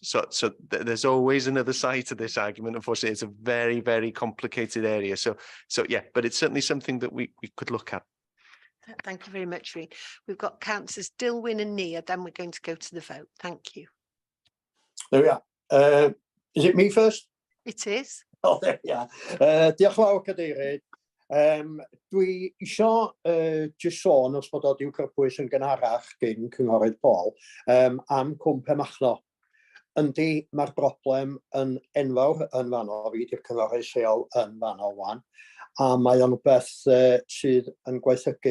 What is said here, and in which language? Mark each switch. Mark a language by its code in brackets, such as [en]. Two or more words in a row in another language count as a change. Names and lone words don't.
[en] So there's always another side to this argument. Unfortunately, it's a very complicated area. So yeah, but it's certainly something that we could look at. Thank you very much, Reen. We've got councillors Dilwyn and Nia, then we're going to go to the vote. Thank you. There we are. Is it me first? It is. Oh, there we are. [cy] Diolch yn fawr, Cadeirydd. Dwi isio jyst sôn os bod o diw cyrbwys yn gynharach gyn Cynghorydd Paul am Cwm Machno. Yndi, mae'r broblem yn enfawr yn fanno, fi di'r cynghorydd lleol yn fanno wan, a mae o'n beth sydd yn gwaethygu.